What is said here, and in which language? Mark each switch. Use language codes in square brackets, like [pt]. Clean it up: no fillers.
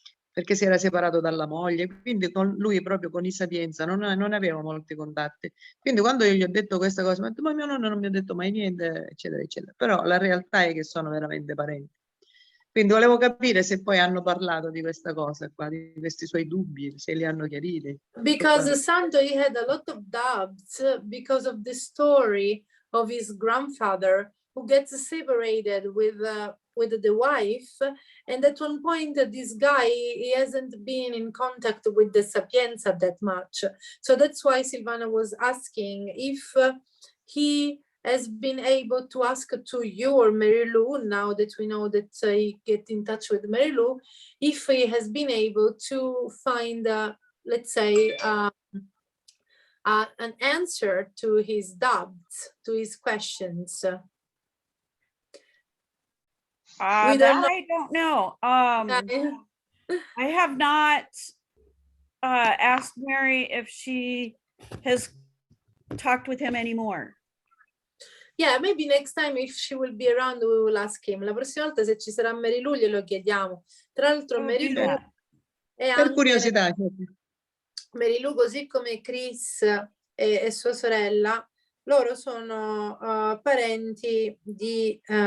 [it] perché si era separato dalla moglie, quindi con lui proprio con i Sapienza non aveva molti contatti. Quindi quando io gli ho detto questa cosa, mi ha detto, ma mio nonno non mi ha detto mai niente, eccetera, eccetera. Però la realtà è che sono veramente parenti. Quindi volevo capire se poi hanno parlato di questa cosa qua, di questi suoi dubbi, se li hanno chiariti. [en] Because Santo, he had a lot of doubts because of the story of his grandfather who gets separated with the wife, and at one point this guy, he hasn't been in contact with the Sapienza that much. So that's why Silvana was asking if he has been able to ask to you or Mary Lou, now that we know that he get in touch with Mary Lou, if he has been able to find let's say an answer to his doubts, to his questions. I don't know. I have not asked Mary if she has talked with him anymore. Yeah, maybe next time if she will be around, we will ask him. [it] La prossima volta se ci sarà Mary Lou glielo chiediamo. Tra l'altro Mary Lou è Per anche... curiosità. Mary Lou, così come Chris e sua sorella, loro sono parenti di...